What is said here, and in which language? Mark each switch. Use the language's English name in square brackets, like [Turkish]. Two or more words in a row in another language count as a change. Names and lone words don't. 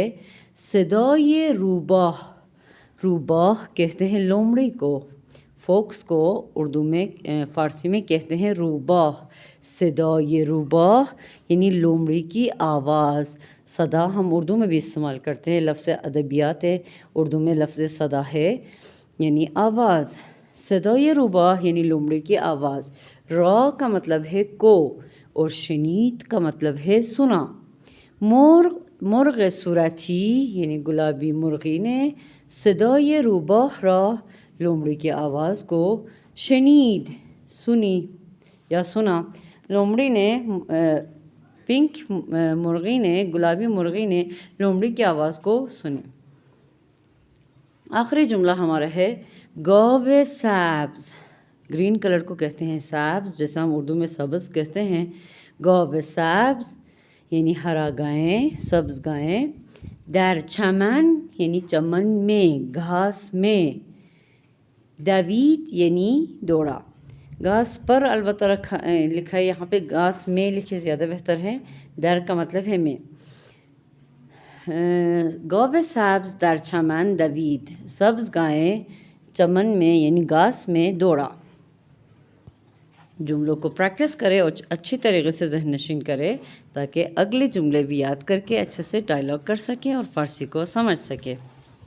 [Persian] صدای روباه، [Urdu] روباه کہتے ہیں لومڑی کو، فوکس کو اردو میں فارسی میں کہتے ہیں روباه۔ [Persian] صدای روباه [Urdu] یعنی لومڑی کی آواز، صدا ہم اردو میں بھی استعمال کرتے ہیں، لفظ ادبیات اردو میں لفظ صدا ہے یعنی آواز۔ [Persian] صدای روباه [Urdu] یعنی لومڑی کی آواز۔ را کا مطلب ہے کو، اور شنید کا مطلب ہے سنا۔ [Persian] مرغ صورتی [Urdu] یعنی گلابی مرغی نے [Persian] صدای روباه را، [Urdu] لومڑی کی آواز کو، شنید سنی یا سنا۔ لومڑی نے پنک مرغی نے، گلابی مرغی نے لومڑی کی آواز کو سنی۔ آخری جملہ ہمارا ہے [Persian] گاو سبز، [English] green color [Urdu] کو کہتے ہیں سبز، جیسے ہم اردو میں سبز کہتے ہیں۔ [Persian] گاو سبز [Urdu] یعنی ہرا گائیں، سبز گائیں۔ [Persian] در چمن [Urdu] یعنی چمن میں، گھاس میں۔ دوید یعنی دوڑا، گھاس پر البتہ لکھا ہے یہاں پہ، گھاس میں لکھے زیادہ بہتر ہے، در کا مطلب ہے میں۔ [Persian] گاو سبز در چمن دوید، [Urdu] سبز گائیں چمن میں یعنی گھاس میں دوڑا۔ جملوں کو پریکٹس کرے اور اچھی طریقے سے ذہن نشین کرے تاکہ اگلے جملے بھی یاد کر کے اچھے سے ڈائلاگ کر سکیں اور فارسی کو سمجھ سکیں۔